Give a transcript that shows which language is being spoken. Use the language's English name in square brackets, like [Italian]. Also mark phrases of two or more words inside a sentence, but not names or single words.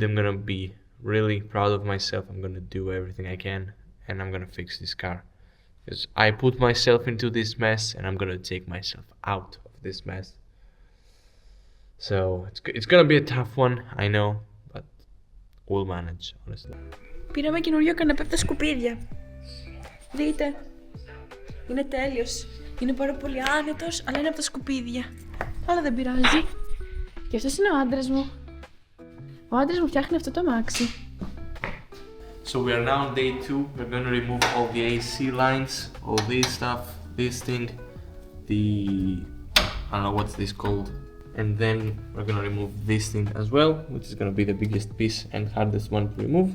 [English] I'm gonna be really proud of myself. I'm gonna do everything I can, and I'm gonna fix this car. Because I put myself into this mess, and I'm gonna take myself out of this mess. So it's gonna be a tough one, I know, but we'll manage, honestly. [Greek] Πήραμε καινούριο καναπέ από τα σκουπίδια. Δείτε. Είναι τέλειος. Είναι πάρα πολύ άνετος, αλλά είναι από τα σκουπίδια. Αλλά δεν πειράζει. Και αυτός είναι ο άντρας μου. Ο άντρας μου φτιάχνει αυτό το αμάξι. [English] So we are now on day 2. We're gonna remove all the AC lines, all this stuff, this thing, I don't know what's this called. And then we're gonna remove this thing as well, which is gonna be the biggest piece and hardest one to remove.